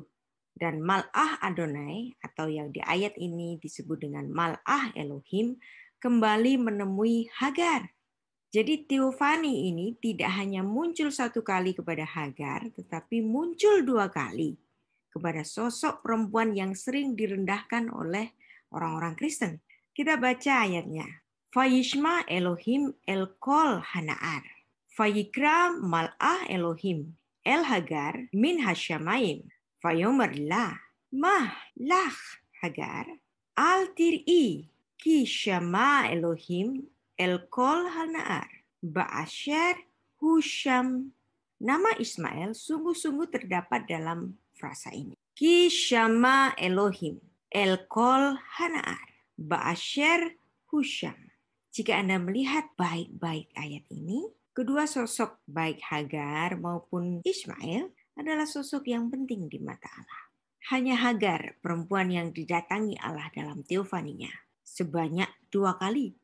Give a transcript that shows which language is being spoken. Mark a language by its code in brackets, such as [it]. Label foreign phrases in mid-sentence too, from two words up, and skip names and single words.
[id] Dan [he] מלאך יהוה, [id] atau yang di ayat ini disebut dengan [he] מלאך אלהים, [id] kembali menemui Hagar. Jadi teofani ini tidak hanya muncul satu kali kepada Hagar, tetapi muncul dua kali kepada sosok perempuan yang sering direndahkan oleh orang-orang Kristen. Kita baca ayatnya. [he] וישמע אלהים אל קול הנער. ויקרא מלאך אלהים אל הגר מן השמים. ויאמר לה מה לך הגר אל תיראי כי שמע אלהים אל קול הנער באשר הוא שם. [id] Nama Ismail sungguh-sungguh terdapat dalam frasa ini. [he] כי שמע אלהים אל קול הנער באשר הוא שם. [id] Jika Anda melihat baik-baik ayat ini, kedua sosok baik Hagar maupun Ismail adalah sosok yang penting di mata Allah. Hanya Hagar, perempuan yang didatangi Allah dalam teofaninya, sebanyak 2 kali.